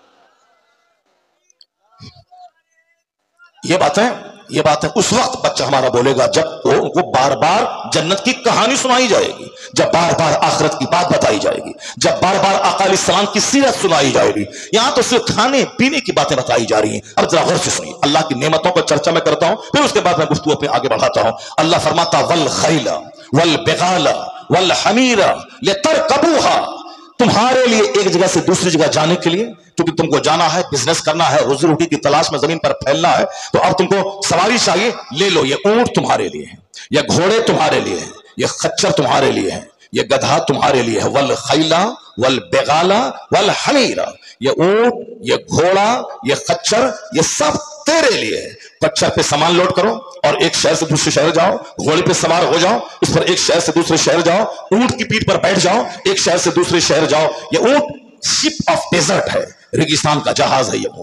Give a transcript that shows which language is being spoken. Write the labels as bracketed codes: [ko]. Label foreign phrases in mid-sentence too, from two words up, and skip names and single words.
[hi] ये बात है उस वक्त बच्चा हमारा बोलेगा जब उनको बार बार जन्नत की कहानी सुनाई जाएगी, जब बार बार आखिरत की बात बताई जाएगी, जब बार बार आका अलैहिस्सलाम की सीरत सुनाई जाएगी। यहां तो सिर्फ खाने पीने की बातें बताई जा रही हैं। अब जरा गौर से सुनिए, अल्लाह की नेमतों पर चर्चा मैं करता हूं, फिर उसके बाद मैं गुफ्तगू अपने आगे बढ़ाता हूं। अल्लाह फरमाता [ar] والخيل والبغال والحمير لتركبوها, [hi] तुम्हारे लिए एक जगह से दूसरी जगह जाने के लिए, क्योंकि तुमको जाना है, बिजनेस करना है, रोजी रोटी की तलाश में जमीन पर फैलना है, तो अब तुमको सवारी चाहिए, ले लो। ये ऊंट तुम्हारे लिए है, ये घोड़े तुम्हारे लिए है, ये खच्चर तुम्हारे लिए है, ये गधा तुम्हारे लिए है। [ar] والخيل والبغال والحمير, [hi] ये ऊंट, ये घोड़ा, ये खच्चर, ये सब तेरे लिए है। खच्चर पे सामान लोड करो और एक शहर से दूसरे शहर जाओ, घोड़े पे सवार हो जाओ, इस पर एक शहर से दूसरे शहर जाओ, ऊंट की पीठ पर बैठ जाओ, एक शहर से दूसरे शहर जाओ। ये ऊंट [en] ship of desert [hi] है, रेगिस्तान का जहाज है ये ऊंट।